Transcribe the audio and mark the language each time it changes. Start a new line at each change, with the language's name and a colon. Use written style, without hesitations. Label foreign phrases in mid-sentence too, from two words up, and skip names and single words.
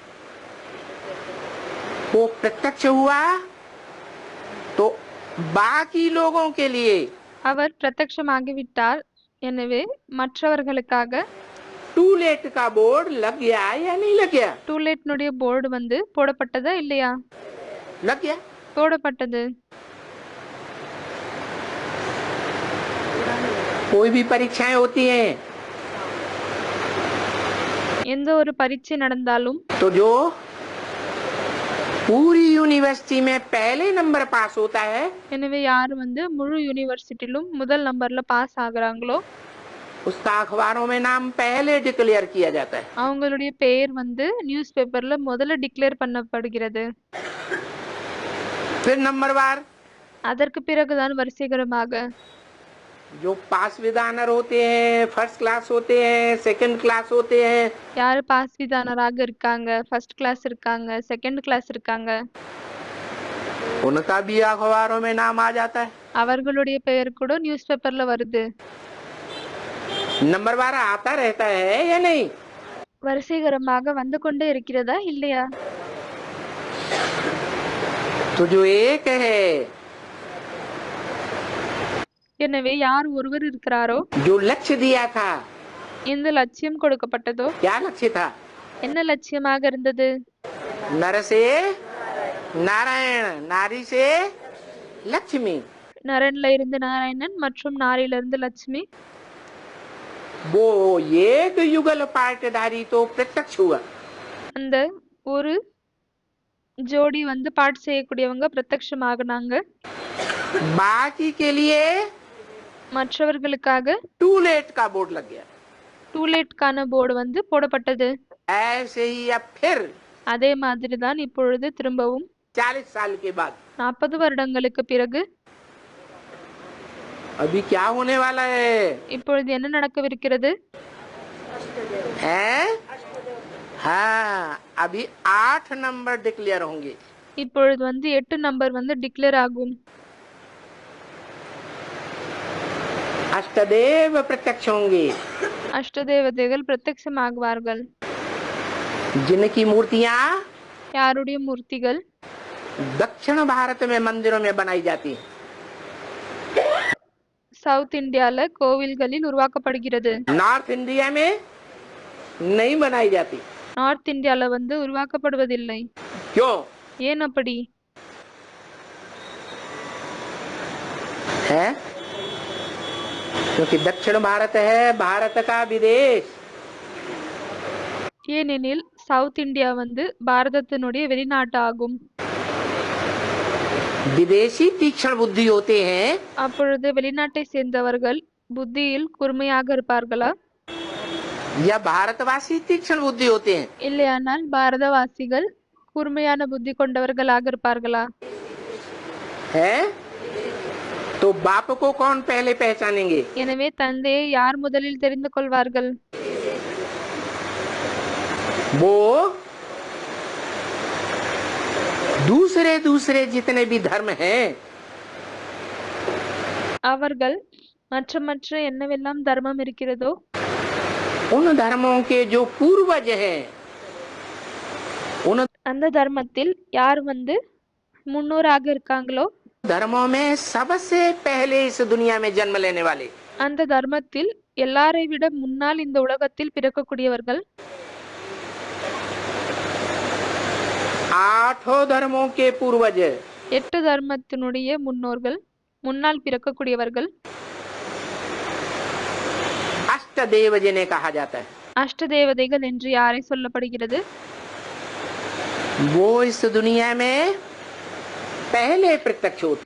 Hindi: वो प्रत्यक्ष हुआ तो बाकी लोगों के लिए
Tamil: அவர் பிரத்யக்ஷமாகிவிட்டார். எனவே மற்றவர்களுக்காக
English: to let
Hindi: का बोर्ड लग गया या नहीं लग गया?
Tamil: டூலேட்னுடைய போர்டு வந்து போடப்பட்டதா இல்லையா?
Hindi: लग गया।
Tamil: போடப்பட்டது.
Hindi: कोई भी परीक्षाएं होती हैं
Tamil: எந்த ஒரு பரீட்சை நடந்தாலும்
Hindi: तो जो पूरी यूनिवर्सिटी में पहले नंबर पास होता है
Tamil: எனவே யார் வந்து முழு யூனிவர்சிட்டிலும் முதல் நம்பர்ல பாஸ் ஆகுறாங்களோ
Hindi: उसका अखबारों में नाम पहले डिक्लेयर किया जाता है।
Tamil: அவங்களுடைய பெயர் வந்து
English: news paperல
Tamil: முதல்ல டிக்ளேர் பண்ணப்படுகிறது.
Hindi: फिर नंबरवार
Tamil: அதற்கு பிறகுதான் வரிசைகரமாக
Hindi: जो
English: pass with honour
Hindi: होते हैं,
English: first class
Hindi: होते हैं,
English: second class
Hindi: होते हैं,
Tamil: யார் பாஸ் விதானராக இருக்காங்க,
English: first class
Tamil: இருக்காங்க,
English: second class
Tamil: இருக்காங்க,
Hindi: उनका भी अखबारों में नाम आ जाता है।
Tamil: அவர்களுடைய பெயர் கூட
English: news paperல
Tamil: வருது.
Hindi: नंबरवार आता रहता है या नहीं?
Tamil: வரிசைகரமாக வந்து கொண்டே இருக்கிறதா இல்லையா?
Hindi: तो जो एक है
Tamil: எனவே யார் ஒருவர் இருக்கிறாரோ
Hindi: जो लक्ष्य दिया था,
Tamil: எந்த லட்சியம் கொடுக்கப்பட்டதோ
Hindi: क्या लक्ष्य था?
Tamil: என்ன லட்சியமாக இருந்தது?
Hindi: नर से नारायण, नारी से लक्ष्मी।
Tamil: நரன்ல இருந்து நாராயணன் மற்றும் நாரில இருந்து லட்சுமி.
Hindi: वो एक युगल पार्टधारी तो प्रत्यक्ष हुआ।
Tamil: அந்த ஒரு ஜோடி வந்து பாட்டு செய்யக்கூடியவங்க பிரத்யக்ஷமாகனாங்க.
Hindi: बाकी के लिए
Tamil: மற்றவர்களுக்காக
English: to let
Hindi: का बोर्ड लग गया।
Tamil: டூலேட்கான போர்டு வந்து போடப்பட்டது.
Hindi: ऐसे ही अब फिर
Tamil: அதே மாதிரி தான் இப்பொழுது திரும்பவும்
Hindi: 40 साल के बाद
Tamil: 40 வருடங்களுக்கு பிறகு
Hindi: अभी क्या होने वाला है?
Tamil: இப்பொழுது என்ன நடக்கவிருக்கிறது?
Hindi: हैं? हाँ, अभी 8 नंबर डिक्लेयर होंगे।
Tamil: இப்பொழுது வந்து 8 நம்பர் வந்து டிக்ளேர் ஆகும்.
Hindi: अष्टदेव प्रत्यक्ष होंगे
Tamil: அஷ்டதேவதைகள் பிரத்யக்ஷமாகுவார்கள்.
Hindi: जिनकी मूर्तियां
Tamil: யாருடைய மூர்த்திகள்
Hindi: दक्षिण भारत में मंदिरों में बनाई जाती हैं।
Tamil: சவுத் இந்தியால கோவில்களில் உருவாக்கப்படுகிறது.
Hindi: नॉर्थ इंडिया में नहीं बनाई जाती।
Tamil: நார்த் இந்தியால வந்து உருவாக்கப்படுவதில்லை.
Hindi: क्यों
Tamil: ஏன் அப்படி?
Hindi: है? क्योंकि दक्षिण भारत है भारत का विदेश।
Tamil: ஏனெனில் சவுத் இந்தியா வந்து பாரதத்தினுடைய வெளிநாட்டு ஆகும்.
Hindi: विदेशी तीक्ष्ण बुद्धि होते हैं
Tamil: அப்பொழுது வெளிநாட்டை சேர்ந்தவர்கள் புத்தியில் கூர்மையாக இருப்பார்களா?
Hindi: या भारतवासी तीक्ष्ण बुद्धि होते हैं?
Tamil: இல்லையானால் பாரதவாசிகள் கூர்மையான புத்தி கொண்டவர்களாக இருப்பார்களா?
Hindi: है? तो बाप को कौन पहले पहचानेंगे?
Tamil: எனவே தந்தையை யார் முதலில் தெரிந்து கொள்வார்கள்?
Hindi: वो दूसरे दूसरे जितने भी धर्म हैं
Tamil: அவர்கள் மற்ற என்னவெல்லாம் தர்மம் இருக்கிறதோ
Hindi: उन धर्मों के जो पूर्वज हैं उन
Tamil: அந்த தர்மத்தில் யார் வந்து முன்னோராக இருக்காங்களோ
Hindi: धर्मों में सबसे पहले इस दुनिया में जन्म लेने वाले
Tamil: அந்த தர்மத்தில் எல்லாரை விட முன்னால் இந்த உலகத்தில் பிறக்கக்கூடியவர்கள்
Hindi: 8 धर्मों के पूर्वज
Tamil: 8 தர்மத்தினுடைய முன்னோர்கள் முன்னால் பிறக்கக்கூடியவர்கள்
Hindi: अष्टदेव जिन्हें कहा जाता है।
Tamil: அஷ்டதேவதைகள் என்று யாரை சொல்லப்படுகிறது?
Hindi: वो इस दुनिया में पहले प्रत्यक्ष होते